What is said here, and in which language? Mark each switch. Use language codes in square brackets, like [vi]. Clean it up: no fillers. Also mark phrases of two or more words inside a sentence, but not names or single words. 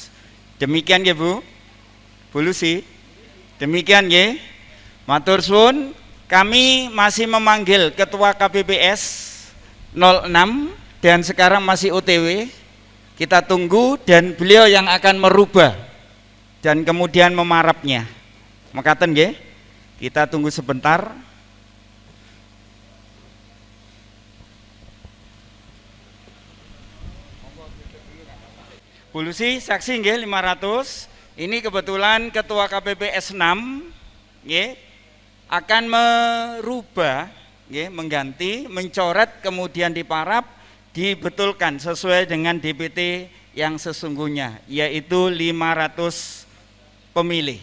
[id] Demikian ya Bu Bulusi. Demikian ya. [jv] Matur suwun, [id] kami masih memanggil Ketua KPPS 06 dan sekarang masih OTW. Kita tunggu dan beliau yang akan merubah dan kemudian memarapnya. [jv] Makaten nggih. [id] Kita tunggu sebentar. Bulusi saksi nggih 500. Ini kebetulan Ketua KPPS 6 nggih akan merubah nggih, mengganti, mencoret kemudian diparap, dibetulkan sesuai dengan DPT yang sesungguhnya, yaitu 500 pemilih.